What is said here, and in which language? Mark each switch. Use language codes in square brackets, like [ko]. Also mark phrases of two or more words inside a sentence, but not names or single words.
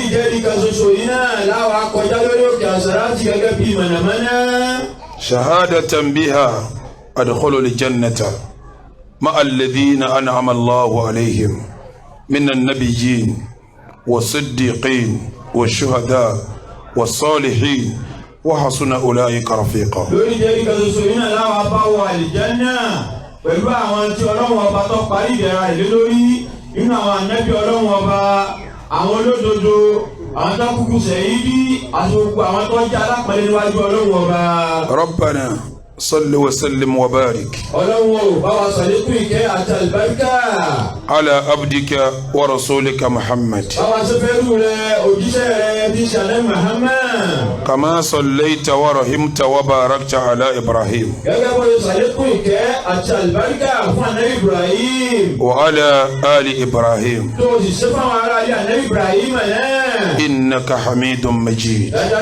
[ar] شهادة بها أدخل الجنة مع الذين أنعم الله عليهم من النبيين والصديقين والشهداء والصالحين وحسن أولئك رفيقا. [yo] pẹ̀lú àwọn tí Ọlọ́run ọba tó parí ìdẹ̀ra ìlé lórí nínú àwọn ànábì Ọlọ́run ọba àwọn olódodo àwọn tó kúkú ṣẹ̀yídì àti gbogbo àwọn tó jẹ́ alápẹ̀lẹ́ níwájú Ọlọ́run ọba. [ar] ربنا صل وسلم وبارك على عبدك ورسولك محمد كما صليت ورحمت وباركت على إبراهيم وعلى آل إبراهيم إنك حميد مجيد.